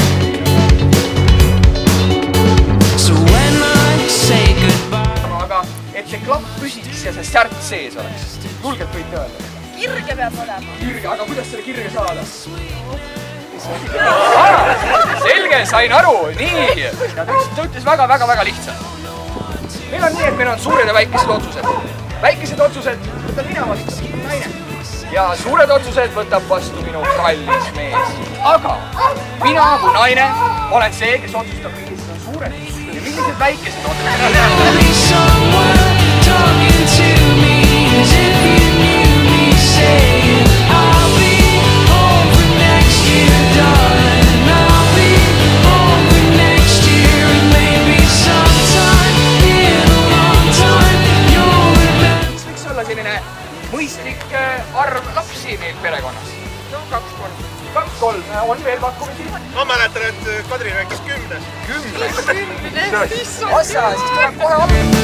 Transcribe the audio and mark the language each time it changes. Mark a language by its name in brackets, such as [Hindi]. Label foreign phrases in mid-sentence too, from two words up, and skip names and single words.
[English] So when I say goodbye, [Estonian] aga et see klapp püsiks ja see särk sees oleks. Julgelt võite öelda. Kirge peab olema. Kirge, aga kuidas selle kirge saada? Selge, sain aru. Nii. Ta ütles väga lihtsalt. Meil on nii, et meil on suured ja väikesed otsused. Väikesed otsused võtab mina vastu, naine. Ja suured otsused võtab vastu minu kallis mees. Aga mina kui naine olen see, kes otsustab, millised on suured ja millised väikesed otsused. [English] I'll be somewhere talking to me as if you knew me, saying I'll be home for next year, darling. I'll be home for next year, and maybe sometime in a long time you'll remember. [Estonian] Võiks olla selline mõistlik arv lapsi meil perekonnas. No 2-3. 2-3, on veel pakkumisi? Ma mäletan, et Kadri rääkis 10. 10? Assa, siis tuleb kohe alu.